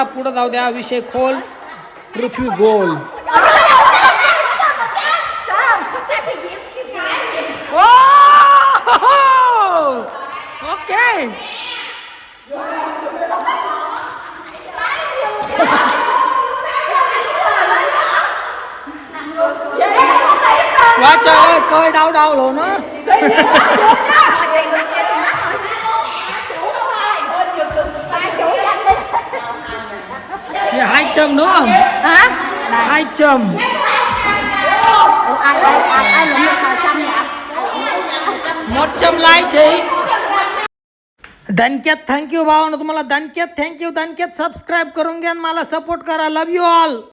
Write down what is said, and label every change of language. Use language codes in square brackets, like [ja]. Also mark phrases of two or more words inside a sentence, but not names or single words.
[mr] पुढं जाऊ द्या. विषय खोल, पृथ्वी गोल. ओके वाचा [vi] coi đau luôn á. Chị 2 châm nữa không? Hả? 2 châm. Một châm like chị. [mr] दणक्यात थँक्यू भावानं. तुम्हाला दणक्यात थँक्यू. दणक्यात सबस्क्राईब करून घ्या. मला सपोर्ट करा. [en] love you all.